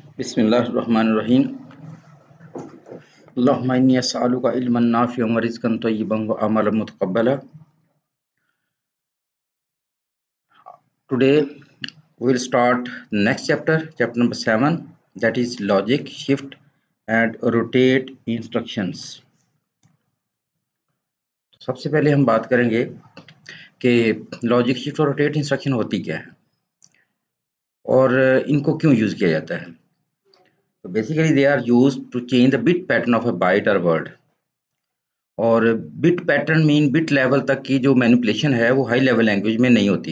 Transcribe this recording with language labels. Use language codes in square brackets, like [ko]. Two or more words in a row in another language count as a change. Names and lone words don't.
[ar] بسم الله الرحمن الرحيم. اللهم إني أسألك علما نافعا ورزقا طيبا وعملا متقبلا. [en] Today we will start next chapter number 7, that is logic, shift and rotate instructions. [hi] सबसे पहले हम बात करेंगे कि लॉजिक, शिफ्ट और [en] rotate instruction [hi] होती क्या है और इनको क्यों यूज़ किया जाता है। [en] तो basically they are used to change the bit pattern of a byte और वर्ड। [hi] और [en] bit pattern mean bit level [hi] तक की जो मैनिपुलेशन है वो [en] high level language [hi] में नहीं होती।